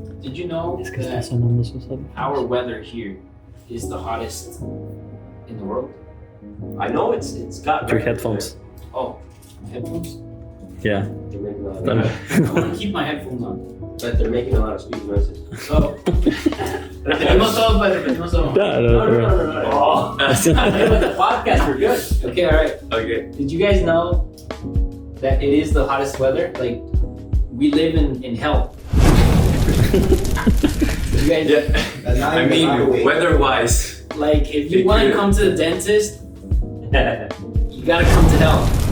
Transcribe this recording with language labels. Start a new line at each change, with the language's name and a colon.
English: Did you know that our weather here is the hottest in the world? I know it's got Your headphones. Oh, headphones? Yeah. They're making a lot of I want to keep my headphones on. But they're making a lot of squeaky noises.
Spanish: So, tenemos todo, padre, tenemos todo.
English: No. Oh. With the podcast, we're good. Okay, all right. Okay. Did you guys know that it is the hottest weather? Like, we live in hell. You guys, I mean, weather-wise. Like, if you want to come to the dentist, you gotta come to hell.